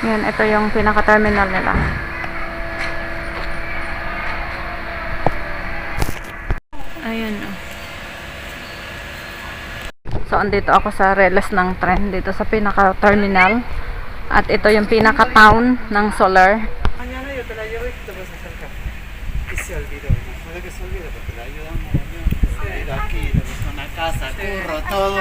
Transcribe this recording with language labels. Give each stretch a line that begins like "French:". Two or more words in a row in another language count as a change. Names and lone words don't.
Filipino: Yan, ito yung pinaka-terminal nila. Ayun. So, andito ako sa reles ng tren, dito sa pinaka-terminal. At ito yung pinaka-town ng Soler.
Spanish: Mañana yo te la llevo y te vas a acercar. Y se olvidó, no puede que se olvide porque la ayudamos aquí, tenemos una casa, curro, todo.